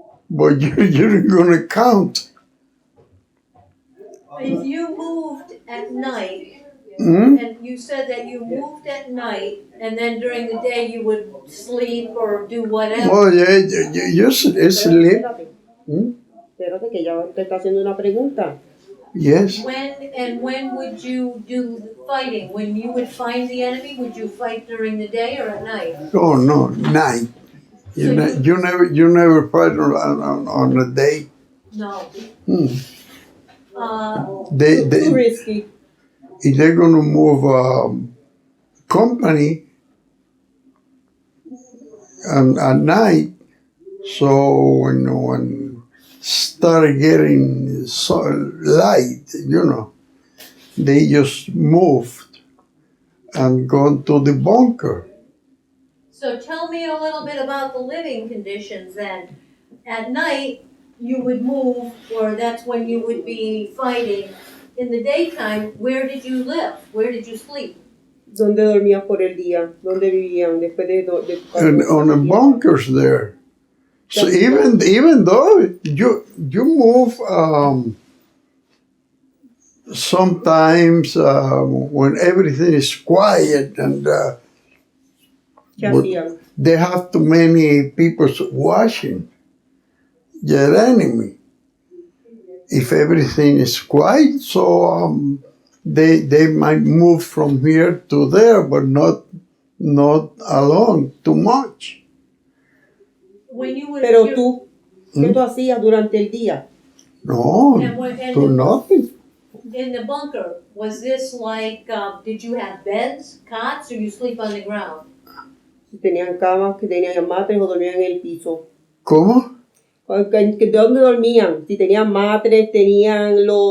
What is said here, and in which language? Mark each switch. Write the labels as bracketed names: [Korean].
[English] But you're going to count. If you moved at night, Hmm? and you said that you moved at night, and then during the day you would sleep or do whatever. Oh, yeah, you sleep. Hmm? [Spanish] Espérate que ya te está haciendo una pregunta. [English] Yes. When would you do the fighting? When you would find the enemy, would you fight during the day or at night? Oh, no, night. You never fight on a day. No. Hmm. Too risky. If they're going to move company at night, so when started getting so light, they just moved and gone to the bunker. So tell me a little bit about the living conditions then. At night, you would move, or that's when you would be fighting. In the daytime, where did you live? Where did you sleep? [Spanish] ¿Dónde dormías por el día? ¿Dónde vivían después de tu [English] And on the bunkers there. So That's even though you move sometimes when everything is quiet and [Spanish] ¿Qué hacían? [English] they have too many people watching your enemy. If everything is quiet, so they might move from here to there, but not alone too much. When you would, [Spanish] Pero tú, ¿qué tú hacías durante el día? [English] No, And do nothing. in the bunker, was this like, did you have beds, cots, or you sleep on the ground? [Spanish] Si tenían camas, que tenían matres o dormían en el piso. ¿Cómo? ¿De dónde dormían? Si tenían matres, tenían el